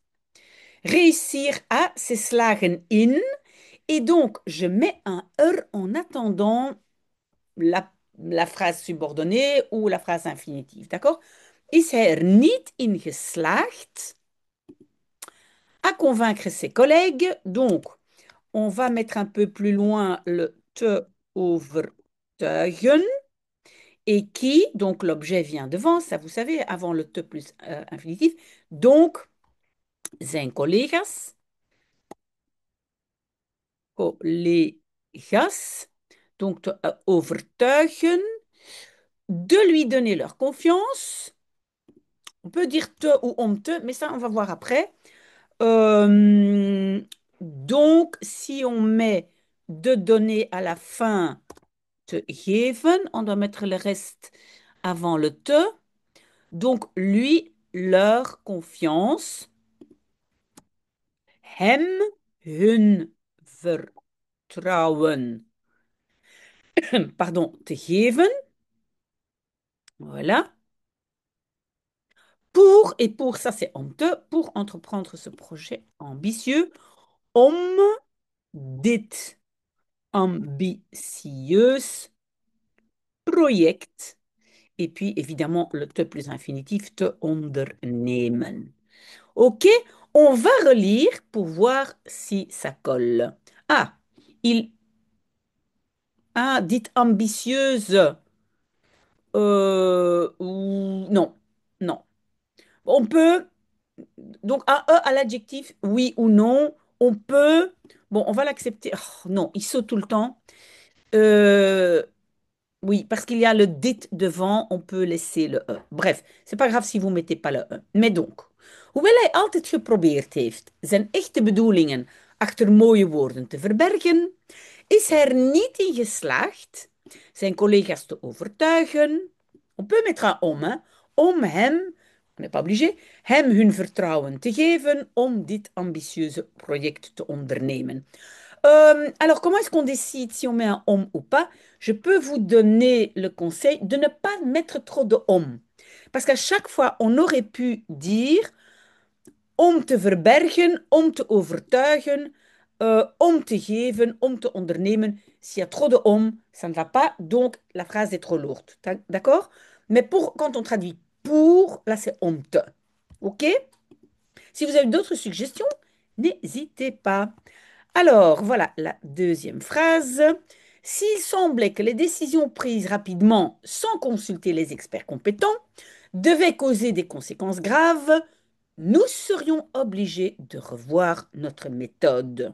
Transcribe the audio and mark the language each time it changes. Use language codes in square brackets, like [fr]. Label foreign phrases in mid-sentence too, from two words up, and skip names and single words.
[fr] Réussir à, c'est [nl] slagen in. [fr] Et donc, je mets un er en attendant la phrase subordonnée ou la phrase infinitive. D'accord? [nl] Is hij er niet in geslaagd [fr] à convaincre ses collègues? Donc, on va mettre un peu plus loin le [nl] te overtuigen. [fr] Et qui, donc l'objet vient devant, ça vous savez, avant le te plus infinitif. Donc, [nl] zijn collega's, collega's, [fr] donc [nl] te overtuigen, [fr] de lui donner leur confiance On peut dire te ou [nl] om te, [fr] mais ça, on va voir après. Euh, donc, si on met de données à la fin [nl] te geven, [fr] on doit mettre le reste avant le te. Donc, lui, leur confiance, [nl] hem, hun vertrouwen, pardon, te geven. [fr] Voilà. Et pour, ça c'est [nl] om te, [fr] pour entreprendre ce projet ambitieux, [nl] om dit ambitieus project. [fr] Et puis, évidemment, le te plus infinitif, [nl] te ondernemen. [fr] OK, on va relire pour voir si ça colle. Ah, il a dit ambitieuse. Non, non. On peut, donc un E à l'adjectif, oui ou non. On peut, bon, on va l'accepter. Oh, non, il saute tout le temps. Euh, Oui, parce qu'il y a le dit devant, on peut laisser le e. Bref, c'est pas grave si vous mettez pas le e. Mais donc, [nl] hoewel hij altijd geprobeerd heeft zijn echte bedoelingen achter mooie woorden te verbergen, is hij er niet in geslaagd zijn collega's te overtuigen. [fr] On peut mettre un om, hein, [nl] om hem, [fr] on n'est pas obligé, [nl] hem hun vertrouwen te geven om dit ambitieuze project te ondernemen. [fr] Alors, comment est-ce qu'on décide si on met un om ou pas? Je peux vous donner le conseil de ne pas mettre trop de om. Parce qu'à chaque fois, on aurait pu dire [nl] om te verbergen, om te overtuigen, om te geven, om te ondernemen. [fr] S'il y a trop de om, ça ne va pas, donc la phrase est trop lourde. D'accord? Mais pour, quand on traduit pour, là c'est [nl] om te. [fr] OK? Si vous avez d'autres suggestions, n'hésitez pas. Alors, voilà la deuxième phrase. S'il semblait que les décisions prises rapidement, sans consulter les experts compétents, devaient causer des conséquences graves, nous serions obligés de revoir notre méthode.